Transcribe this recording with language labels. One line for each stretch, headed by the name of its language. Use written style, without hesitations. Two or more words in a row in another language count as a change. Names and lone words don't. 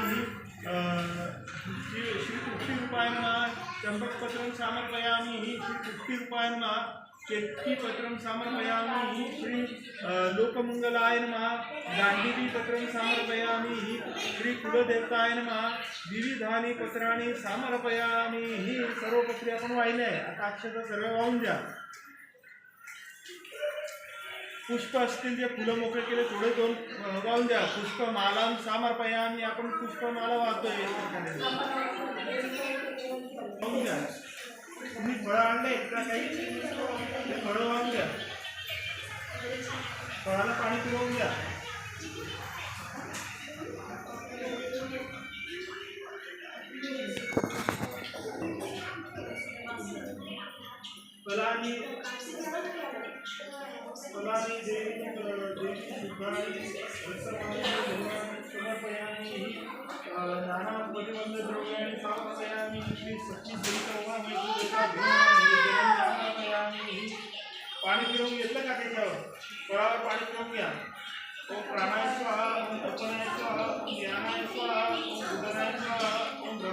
Sanskrit: श्री तृप्तिरूपाय नमः चंपकपत्रं समर्पयामि. श्री तृप्तिरूपाय नमः केतकीपत्रं समर्पयामि. श्री लोकमंगलाय नमः गांडीवीपत्रं समर्पयामि. श्री कुलदेवताय नमः विविधानि पत्राणि समर्पयामि.
Marathi: ही सर्व पत्रे आपण वाहिले आहे. आता अक्षता सर्व वाहून द्या. पुष्प असतील जे फुलं मोकळे केले थोडे दोन वाहून द्या.
Sanskrit: पुष्पमालां समर्पयामि.
Marathi: आपण पुष्पमाला वाहतोय. वाहून द्या. तुम्ही फळं आणले का काही ते फळं वाहून द्या. फळाला पाणी पिरवून द्या.
Sanskrit: फलानी देवी शुद्धानी समर्पयामि. नाना प्रतिबंधद्रव्याणि समर्पयामि. श्री सती सहित उमा समर्पयामि.
Marathi: पाणी पिरवून घेतलं का त्याच्यावर फळावर पाणी पिरवून घ्या.
Sanskrit: ओम प्राणाय स्वाहा. ओम तपनाय स्वाहा. ओम ज्ञानाय स्वाहा. ओम उदनाय स्वाहा.